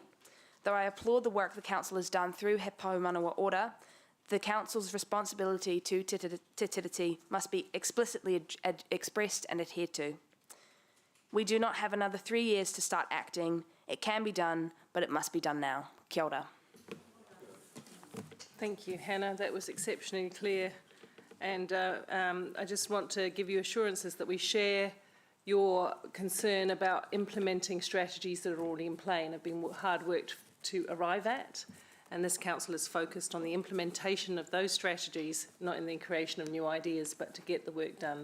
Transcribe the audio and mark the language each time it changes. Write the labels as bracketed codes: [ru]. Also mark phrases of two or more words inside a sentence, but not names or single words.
[en] Though I applaud the work the Council has done through He Pū Manawa Order, the Council's responsibility to Te Tiriti must be explicitly expressed and adhered to. We do not have another 3 years to start acting. It can be done, but it must be done now. [mi] Kia ora. [en] Thank you, Hannah. That was exceptionally clear. And I just want to give you assurances that we share your concern about implementing strategies that are already in play and have been hard worked to arrive at. And this council is focused on the implementation of those strategies, not in the creation of new ideas, but to get the work done.